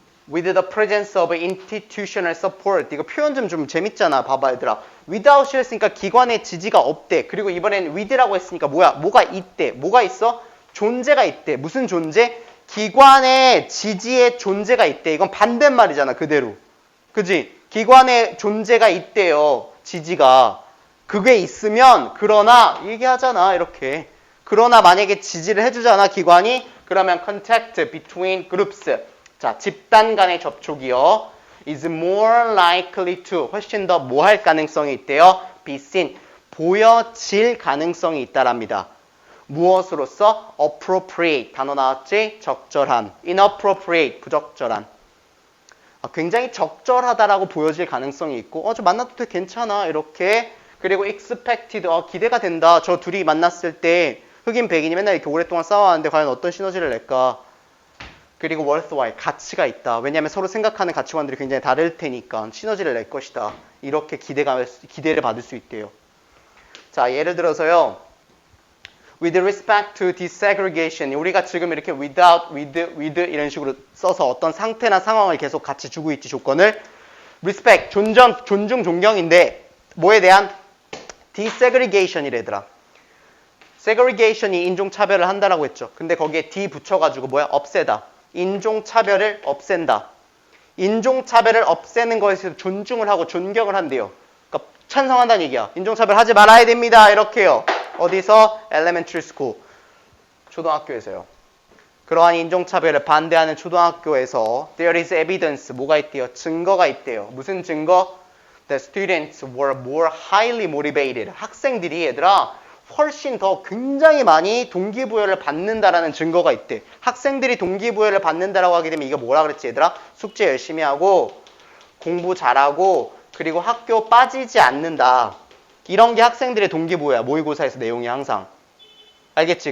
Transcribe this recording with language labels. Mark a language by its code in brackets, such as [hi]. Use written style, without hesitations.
[en] with the presence of institutional support. [ko] 이거 표현 좀 재밌잖아. 봐봐 얘들아. without 했으니까 기관의 지지가 없대. 그리고 이번엔 with라고 했으니까 뭐가 있대. 뭐가 있어? 존재가 있대. 무슨 존재? 기관의 지지의 존재가 있대. 이건 반대말이잖아. 그대로. 그지? 기관의 존재가 있대요. 지지가. 그게 있으면 그러나 얘기하잖아. 이렇게. 그러나 만약에 지지를 해주잖아. 기관이. 그러면 [en] contact between groups. [ko] 자, 집단 간의 접촉이요. [en] is more likely to [ko] 훨씬 더 뭐 할 가능성이 있대요? [en] be seen. [ko] 보여질 가능성이 있다랍니다. 무엇으로써? appropriate. 단어 나왔지? 적절한. inappropriate. 부적절한. 굉장히 적절하다라고 보여질 가능성이 있고 저 만나도 돼 괜찮아 이렇게. 그리고 expected. 기대가 된다. 저 둘이 만났을 때 흑인 백인이 맨날 이렇게 오랫동안 싸워왔는데 과연 어떤 시너지를 낼까. 그리고 worthwhile. 가치가 있다. 왜냐하면 서로 생각하는 가치관들이 굉장히 다를 테니까 시너지를 낼 것이다. 이렇게 기대를 받을 수 있대요. 자, 예를 들어서요. [en] with respect to desegregation. [ko] 우리가 지금 이렇게 without, with 이런 식으로 써서 어떤 상태나 상황을 계속 같이 주고 있지, 조건을. respect, 존중, 존경인데 뭐에 대한? desegregation이래더라. segregation이 인종차별을 한다라고 했죠. 근데 거기에 d 붙여가지고 뭐야? 없애다. 인종차별을 없앤다. 인종차별을 없애는 것에 대해서 존중을 하고 존경을 한대요. 그러니까 찬성한다는 얘기야. 인종차별 하지 말아야 됩니다. 이렇게요. 어디서? [en] elementary school. [ko] 초등학교에서요. 그러한 인종차별을 반대하는 초등학교에서 [en] there is evidence. [ko] 뭐가 있대요? 증거가 있대요. 무슨 증거? [en] The students were more highly motivated. [ko] 학생들이 얘들아 훨씬 더 굉장히 많이 동기부여를 받는다라는 증거가 있대. 학생들이 동기부여를 받는다라고 하게 되면 이거 뭐라 그랬지 얘들아? 숙제 열심히 하고 공부 잘하고 그리고 학교 빠지지 않는다. 이런 게 학생들의 동기부여야. 모의고사에서 내용이 항상. 알겠지?